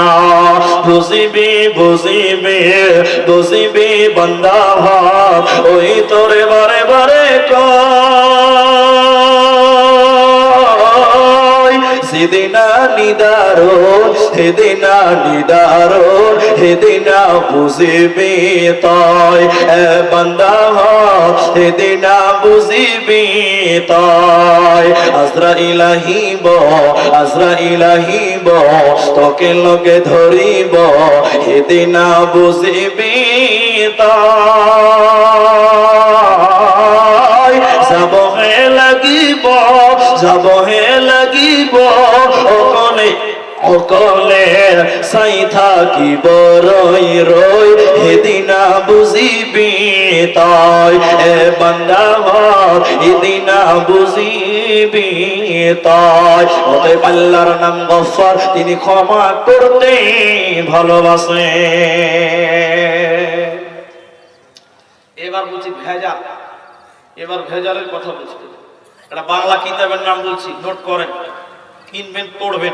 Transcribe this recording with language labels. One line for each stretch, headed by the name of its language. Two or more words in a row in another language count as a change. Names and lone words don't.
Bangla: বুঝিবি বুঝিবি বুঝিবি বান্দা ভাব, ওই তোরে বারে বারে সেদিনা নিদারুন, সেদিনা নিদারুন, সেদিনা বুঝিবি তয় এ বান্দা, সেদিনা বুঝিবি তয়। আজরাইল আহিব, আজরাইল আহিব, তোকে লগে ধরিব, সেদিনা বুঝিবি তয়। যাবহে লাগিব, যাবহে লাগিব, অকলে অকলে চাই থাকিব রই রই, সেদিনা বুঝিবি তই এ বান্দা, সেদিনা বুঝিবি তই। অতএব আল্লাহর নাম গফফার, তিনি ক্ষমা করতে ভালোবাসে। এবার বলছি ভেজাল, এবার ভেজালের কথা বলছি। একটা বাংলা কিতাবের নাম বলছি, নোট করেন, কিনবেন, পড়বেন।